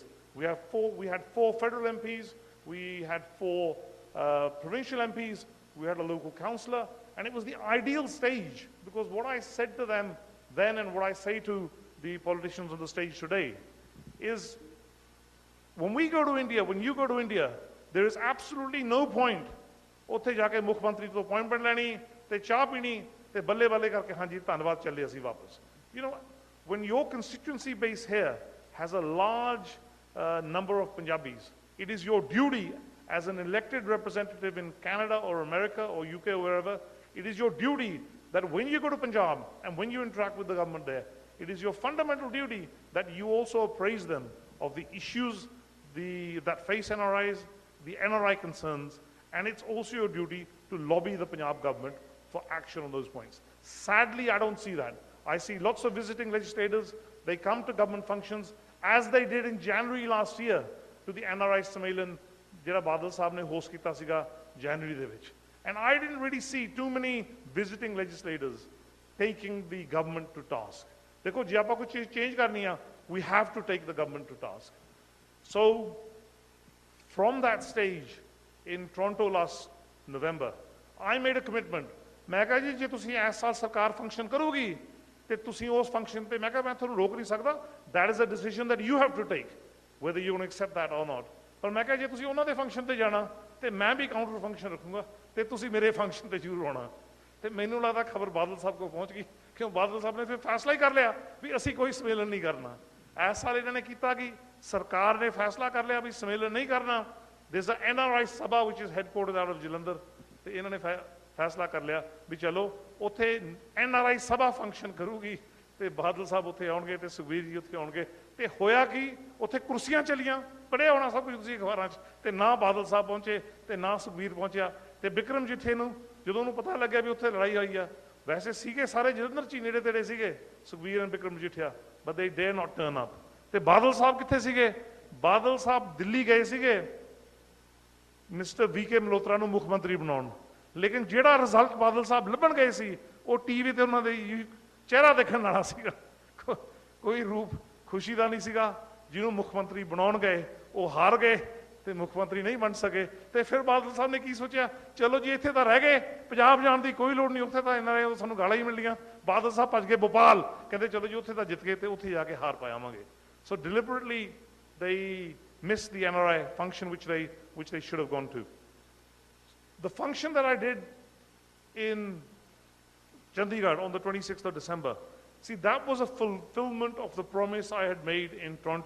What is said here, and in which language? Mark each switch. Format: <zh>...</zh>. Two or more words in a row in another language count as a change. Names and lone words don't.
<en>We had 4 federal MPs, we had 4 provincial MPs, we had a local councillor, and it was the ideal stage, because what I said to them then and what I say to the politicians on the stage today is, when we go to India, when you go to India, there is absolutely no point</en> <pa>ਉੱਥੇ ਜਾ ਕੇ ਮੁੱਖ ਮੰਤਰੀ ਤੋਂ ਅਪਾਇੰਟਮੈਂਟ ਲੈਣੀ ਤੇ ਚਾਹ ਪੀਣੀ ਤੇ ਬੱਲੇ ਬੱਲੇ ਕਰਕੇ ਹਾਂਜੀ ਧੰਨਵਾਦ ਚੱਲੇ ਅਸੀਂ ਵਾਪਸ.</pa> <en>You know, when your constituency base here has a large number of Punjabis, it is your duty as an elected representative in Canada or America or UK or wherever, it is your duty that when you go to Punjab and when you interact with the government there, it is your fundamental duty that you also appraise them of the issues that face NRIs, the NRI concerns, and it's also your duty to lobby the Punjab government for action on those points. Sadly, I don't see that. I see lots of visiting legislators. They come to government functions, as they did in January last year, to the NRI Sammelan,</en> <pa>ਜਿਹੜਾ ਬਾਦਲ ਸਾਹਬ ਨੇ</pa> <en>host</en> <pa>ਕੀਤਾ ਸੀਗਾ</pa> <en>January</en> <pa>ਦੇ ਵਿੱਚ.</pa> <en>And I didn't really see too many visiting legislators taking the government to task.</en> <pa>ਦੇਖੋ ਜੇ ਆਪਾਂ ਕੋਈ ਚੀਜ਼ ਚੇਂਜ ਕਰਨੀ ਆ,</pa> <en>we have to take the government to task. So, from that stage, in Toronto last November, I made a commitment.</en> <pa>ਮੈਂ ਕਹਾ ਜੀ ਜੇ ਤੁਸੀ ਇਸ ਸਾਲ ਸਰਕਾਰ ਫੰਕਸ਼ਨ ਕਰੋਗੀ ਤੇ ਤੁਸੀ ਉਸ ਫੰਕਸ਼ਨ ਪੇ ਮੈਂ ਕਹਾ ਮੈਂ ਥਾਨੂ ਰੋਕ ਨਹੀਂ ਸਕਦਾ.</pa> <en>That is a decision that you have to take, whether you want to accept that or not.</en> <pa>ਪਰ ਮੈਂ ਕਹਾ ਜੇ ਤੁਸੀ ਉਨ੍ਹਾਂ ਦੇ ਫੰਕਸ਼ਨ ਤੇ ਜਾਣਾ ਤੇ ਮੈਂ ਵੀ ਕਾਉਂਟਰ ਫੰਕਸ਼ਨ ਰੱਖੂੰਗਾ ਤੇ ਤੁਸੀ ਮੇਰੇ ਫੰਕਸ਼ਨ ਤੇ ਜ਼ਰੂਰ ਆਣਾ. ਤੇ ਮੈਨੂੰ ਲਗਦਾ ਖ਼ਬਰ ਬਾਦਲ ਸਾਹਬ ਕੋ ਪਹੁੰਚ ਗਈ, ਕਿਉਂ ਬਾਦਲ ਸਾਹਬ ਨੇ ਫਿਰ ਫ਼ੈਸਲਾ ਹੀ ਕਰ ਲਿਆ ਵੀ ਅਸੀ ਕੋਈ ਸੰਮੇਲਨ ਨਹੀਂ ਕਰਨਾ.</pa> <hi>इस साल इन्होंने किया कि सरकार ने फैसला कर लिया भी सम्मेलन नहीं करना.</hi> <en>There's an NRI Sabha which is headquartered out of Jalandhar.</en> <pa>ਤੇ ਇਹਨਾਂ ਨੇ ਫੈਸਲਾ ਕਰ ਲਿਆ ਵੀ ਚਲੋ ਉੱਥੇ NRI Sabha ਫੰਕਸ਼ਨ ਕਰੂਗੀ ਤੇ ਬਾਦਲ ਸਾਹਿਬ ਉੱਥੇ ਆਉਣਗੇ ਤੇ ਸੁਖਬੀਰ ਜੀ ਉੱਥੇ ਆਉਣਗੇ. ਤੇ ਹੋਇਆ ਕੀ, ਉੱਥੇ ਕੁਰਸੀਆਂ ਚਲੀਆਂ, ਪੜਿਆ ਹੋਣਾ ਸਭ ਕੁਝ ਤੁਸੀਂ ਅਖਬਾਰਾਂ 'ਚ, ਤੇ ਨਾ ਬਾਦਲ ਸਾਹਿਬ ਪਹੁੰਚੇ ਤੇ ਨਾ ਸੁਖਬੀਰ ਪਹੁੰਚਿਆ. ਤੇ ਬਿਕਰਮ ਜਿੱਠੇ ਨੂੰ ਜਦੋਂ ਉਹਨੂੰ ਪਤਾ ਲੱਗਿਆ ਵੀ ਉੱਥੇ ਲੜਾਈ ਹੋਈ ਆ, ਵੈਸੇ ਸੀਗੇ ਸਾਰੇ ਜਲੰਧਰ 'ਚ ਹੀ ਨੇੜੇ ਤੇੜੇ ਸੀਗੇ ਸੁਖਬੀਰ and ਬਿਕਰਮ ਜਿੱਠਿਆ,</pa> <en>but they dare not turn up.</en> <pa>ਤੇ ਬਾਦਲ ਸਾਹਿਬ ਕਿੱਥੇ ਸੀਗੇ? ਬਾਦਲ ਸਾਹਿਬ ਦਿੱਲੀ ਗਏ ਸੀਗੇ ਮਿਸਟਰ VK ਮਲਹੋਤਰਾ ਨੂੰ ਮੁੱਖ ਮੰਤਰੀ ਬਣਾਉਣ. ਲੇਕਿਨ ਜਿਹੜਾ ਰਿਜ਼ਲਟ ਬਾਦਲ ਸਾਹਿਬ ਲੱਭਣ ਗਏ ਸੀ ਉਹ ਟੀਵੀ ਤੇ ਉਹਨਾਂ ਦੇ ਚਿਹਰਾ ਦੇਖਣ ਵਾਲਾ ਸੀਗਾ, ਕੋਈ ਰੂਪ ਖੁਸ਼ੀ ਦਾ ਨਹੀਂ ਸੀਗਾ. ਜਿਹਨੂੰ ਮੁੱਖ ਮੰਤਰੀ ਬਣਾਉਣ ਗਏ ਉਹ ਹਾਰ ਗਏ ਤੇ ਮੁੱਖ ਮੰਤਰੀ ਨਹੀਂ ਬਣ ਸਕੇ. ਤੇ ਫਿਰ ਬਾਦਲ ਸਾਹਿਬ ਨੇ ਕੀ ਸੋਚਿਆ, ਚਲੋ ਜੀ ਇੱਥੇ ਤਾਂ ਰਹਿ ਗਏ, ਪੰਜਾਬ ਜਾਣ ਦੀ ਕੋਈ ਲੋੜ ਨਹੀਂ, ਉੱਥੇ ਤਾਂ ਇਹਨਾਂ ਨੇ ਸਾਨੂੰ ਗਾਲਾਂ ਹੀ ਮਿਲਣੀਆਂ. ਬਾਦਲ ਸਾਹਿਬ ਭੱਜ ਗਏ ਭੋਪਾਲ, ਕਹਿੰਦੇ ਚਲੋ ਜੀ ਉੱਥੇ ਤਾਂ ਜਿੱਤ ਗਏ ਤੇ ਉੱਥੇ ਜਾ ਕੇ ਹਾਰ ਪਾਵਾਂਗੇ.</pa> <en>ਸੋ deliberately they missed the NRI function which they should have gone to. The function that I did in Chandigarh on the 26th of December, see, that was a fulfillment of the promise I had made in Toronto.</en>